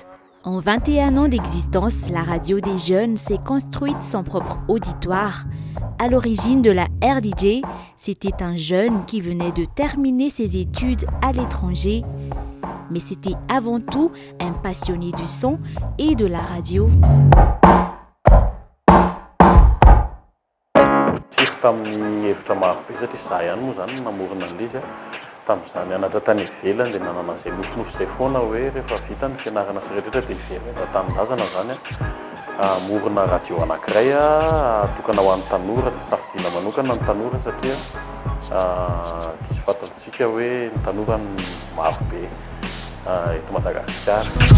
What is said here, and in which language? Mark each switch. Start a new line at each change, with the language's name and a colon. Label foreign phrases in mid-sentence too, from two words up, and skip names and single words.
French: En 21 ans d'existence, la radio des jeunes s'est construite son propre auditoire. À l'origine de la RDJ, c'était un jeune qui venait de terminer ses études à l'étranger. Mais c'était avant tout un passionné du son et de la radio.
Malagasy: Tamin'izany anatra tany ivelany dia nanana izay nofinofy izay foana hoe rehefa vita ny fianarana sy rehetrarehetra dia ivelany tanindrazana zany morona radio anankiray tokana ho an'ny tanora dia safidiana manokana ny tanora satria diso fantantsika hoe ny tanora maro be eto Madagasikara.